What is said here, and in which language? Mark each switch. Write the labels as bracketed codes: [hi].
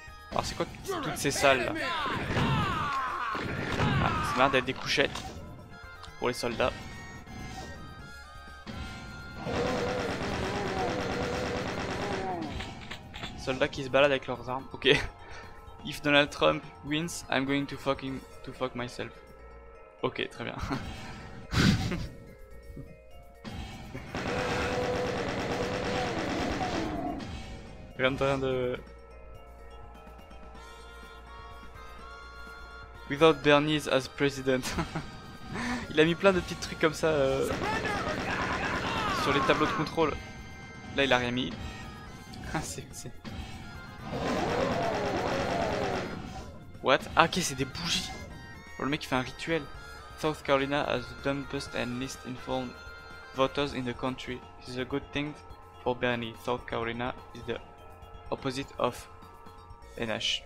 [fr] Alors c'est quoi toutes ces salles là? Ah, c'est marrant d'être des couchettes pour les soldats. Soldats qui se baladent avec leurs armes, ok. [en] If Donald Trump wins, I'm going to fuck myself. [fr] Ok, très bien. Je suis en train de... [en] Without Bernie as president. [fr] Il a mis plein de petits trucs comme ça sur les tableaux de contrôle. Là, il a rien mis. Ah, c'est... What? Ah, ok, c'est des bougies. Oh, le mec il fait un rituel. [en] South Carolina has the dumbest and least informed voters in the country. This is a good thing for Bernie. South Carolina is the opposite of NH.